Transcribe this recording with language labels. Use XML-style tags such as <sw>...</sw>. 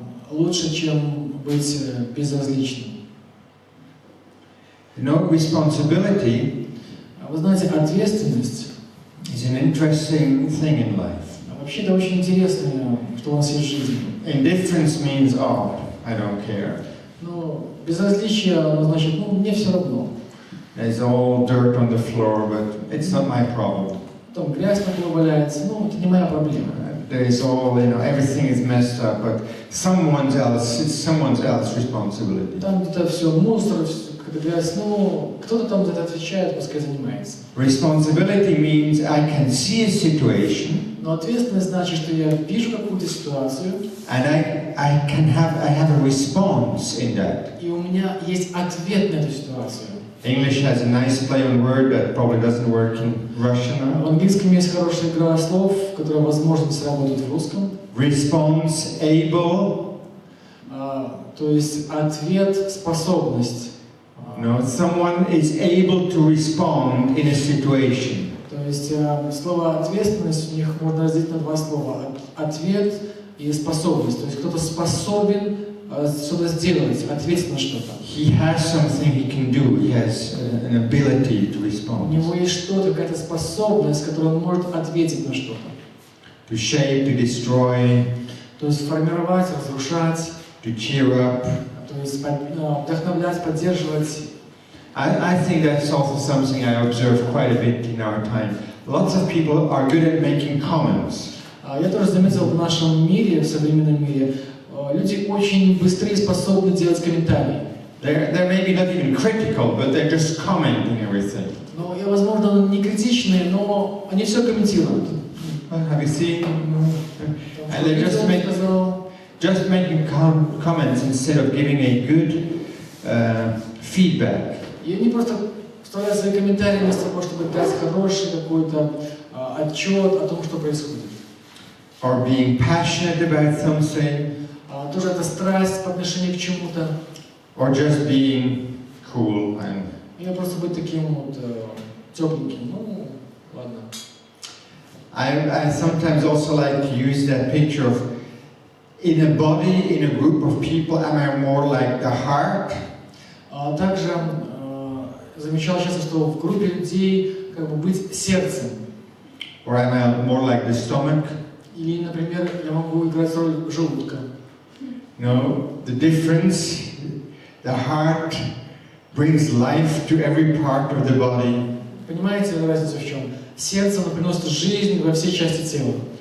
<ru>Лучше, чем быть безразличным.</ru> <en>You know, responsibility</en> <ru>Вы знаете, ответственность</ru> <en>is an interesting thing in life.</en> <ru>вообще это очень интересно, что у нас есть в жизни.</ru> <en>Indifference means, oh, I don't care.</en> <ru>Ну, безразличие, значит, мне все равно.</ru> <en>There's all dirt on the floor, but it's not my problem.</en> <ru>Там грязь на полу валяется, это не моя проблема.</ru> <en>There's all, everything is messed up, but it's someone else's responsibility.</en> <ru>Там где-то все мусор, какая-то грязь, кто-то там за это отвечает, пускай занимается.</ru> <en>Responsibility means I can see a situation.</en> <ru>Но ответственность значит, что я вижу какую-то ситуацию.</ru> <en>And I have a response in that.</en> <ru>И у меня есть ответ на эту ситуацию.</ru> <en>English has a nice play on word that probably doesn't work in Russian.</en> <ru>В английском есть хорошая игра слов, которая, возможно, не сработает в русском.</ru> <en>Response able.</en> <ru>То есть ответ, способность.</ru> <en>No, someone is able to respond in a situation.</en> <ru>То есть слово ответственность у них можно разделить на два слова: ответ и способность. То есть кто-то способен что-то сделать, ответить на что-то.</ru> <en>He has something he can do. He has an ability to respond.</en> <ru>У него есть что-то, какая-то способность, которую он может ответить на что-то.</ru> <en>To shape, to destroy.</en> <ru>То есть формировать, разрушать.</ru> <en>To cheer up.</en> <ru>То есть вдохновлять, поддерживать.</ru> <en>I think that's also something I observe quite a bit in our time. Lots of people are good at making comments.</en> <ru>Я тоже заметил в нашем мире, в современном мире, люди очень быстрее способны делать комментарии.</ru> <en>They're maybe not even critical, but they're just commenting everything.</en> <ru>Ну, и, возможно, не критичные, но они все комментируют.</ru> <en>Have you seen? And they're just making comments instead of giving a good feedback.</en> <ru>И они просто вставляют свои комментарии вместо того, чтобы дать хороший какой-то отчет о том, что происходит.</ru> <en>Or being passionate about something.</en> <ru>Тоже это страсть по отношению к чему-то.</ru> <en>Or just being cool and.</en> <ru>Или просто быть таким вот тепленьким. Ладно.</ru> <en>I sometimes also like to use that picture of in a body, in a group of people, am I more like the heart?</en> <ru>Также замечал часто, что в группе людей как бы быть сердцем.</ru> <en>Or am I more like the stomach?</en> <ru>Или, например, я могу играть роль желудка.</ru> <en>No, the difference, the heart brings life to every part of the body.</en> <ru>Понимаете разницу в чем? Сердце приносит жизнь во все части тела.</ru>